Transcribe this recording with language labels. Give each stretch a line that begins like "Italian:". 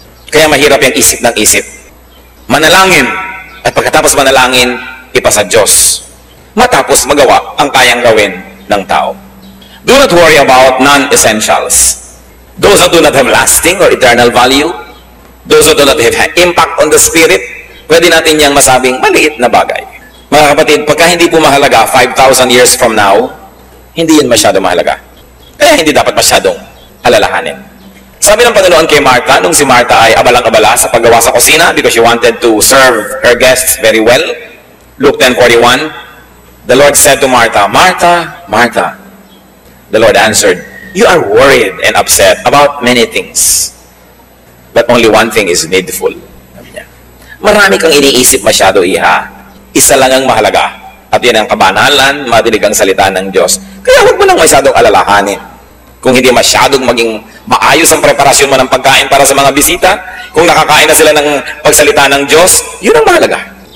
Filipino: Kaya mahirap yung isip ng isip. Manalangin. At pagkatapos manalangin, ipasa Diyos. Matapos magawa ang kayang gawin ng tao.
English: Do not worry about non-essentials. Those that do not have lasting or eternal value, those that do not have impact on the spirit,
Filipino: pwede natin niyang masabing maliit na bagay. Mga kapatid, pagka hindi po mahalaga 5,000
English: years from now,
Filipino: hindi yun masyado mahalaga. Kaya hindi dapat masyadong alalahanin. Sabi ng Panginoon kay Martha, nung si Martha ay abalang-abala sa paggawa sa kusina
English: because she wanted to serve her guests very well, Luke 10:41, the Lord said to Martha, Martha, Martha, the Lord answered, you are worried and upset about many things. But only one thing is needful.
Filipino: Marami kang iniisip masyado, iha. Isa lang ang mahalaga. At yan ang kabanalan, madilig ang salita ng Diyos. Kaya huwag mo nang masyadong alalahanin. Kung hindi masyadong maging maayos ang preparasyon mo ng pagkain para sa mga bisita, kung nakakain na sila ng pagsalita ng Diyos, yun ang mahalaga.